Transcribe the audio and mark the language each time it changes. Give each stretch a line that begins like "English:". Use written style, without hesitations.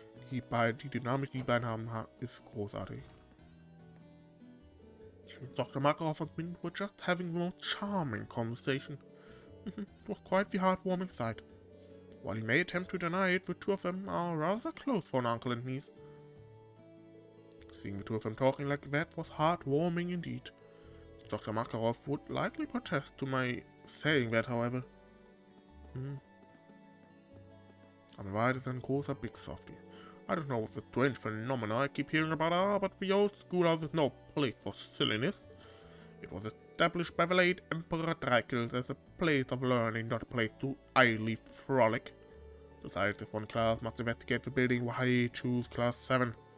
German: Die Dynamik, die beiden haben, ist großartig.
English: Dr. Makarov and Min were just having the most charming conversation. It was quite the heartwarming sight. While he may attempt to deny it, the two of them are rather close for an uncle and niece. Seeing the two of them talking like that was heartwarming indeed. Dr. Makarov would likely protest to my saying that, however.
German: Aber Wahrheit ist ein großer
English: Big Softie. I don't know what the strange phenomena I keep hearing about are, but the old schoolhouse is no place for silliness. It was established by the late Emperor Dracula as a place of learning, not a place to idly frolic. Besides, if one class must investigate the building, why choose Class 7?